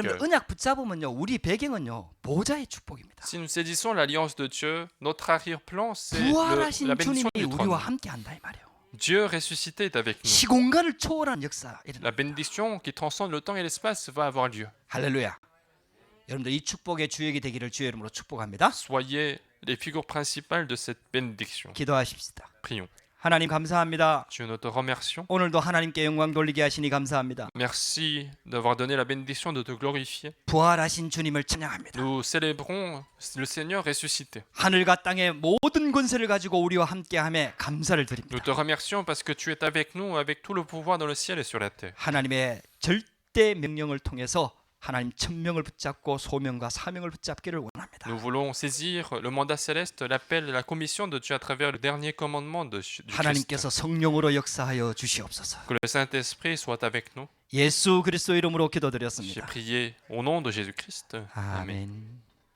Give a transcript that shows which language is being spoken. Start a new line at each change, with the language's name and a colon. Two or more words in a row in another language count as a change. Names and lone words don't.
Korean: 여러분
French: cœur.
Korean: 언약 붙잡으면요, 우리 배경은요 보좌의 축복입니다.
French: Si nous saisissons l'alliance de Dieu, notre arrière-plan, c'est la
Korean: 부활하신
French: bénédiction
Korean: 주님이
French: du trône.
Korean: 우리와 함께한다 이 말이에요.
French: Dieu ressuscité est avec nous.
Korean: 시공간을 초월한 역사 일어나.
French: La bénédiction qui transcende le temps et l'espace va avoir lieu.
Korean: 할렐루야. 여러분들 이 축복의 주역이 되기를 주의 이름으로 축복합니다.
French: Soyez les figures principales de cette bénédiction.
Korean: 기도하십시다.
French: Prions.
Korean: 하나님 감사합니다.
French: Dieu, nous te remercions.
Korean: 오늘도 하나님께 영광 돌리게 하시니 감사합니다.
French: Merci d'avoir donné la bénédiction de te glorifier.
Korean: 부활하신 주님을 찬양합니다.
French: Nous célébrons le Seigneur ressuscité.
Korean: 하늘과 땅의 모든 권세를 가지고 우리와 함께함에 감사를
French: Nous
Korean: 드립니다.
French: te remercions parce que tu es avec nous, avec tout le pouvoir dans le ciel et sur la terre.
Korean: 하나님의 절대 명령을 통해서 하나님 천명을 붙잡고 소명과 사명을 붙잡기를 원합니다.
French: Nous voulons saisir le mandat céleste, l'appel et la commission de Dieu à travers le dernier commandement du Christ.
Korean: 하나님께서 성령으로 역사하여 주시옵소서.
French: Que le Saint-Esprit soit avec nous.
Korean: 예수 그리스도 이름으로
French: J'ai
Korean: 기도드렸습니다.
French: prié au nom de Jésus-Christ. Amen.
Korean: 아멘.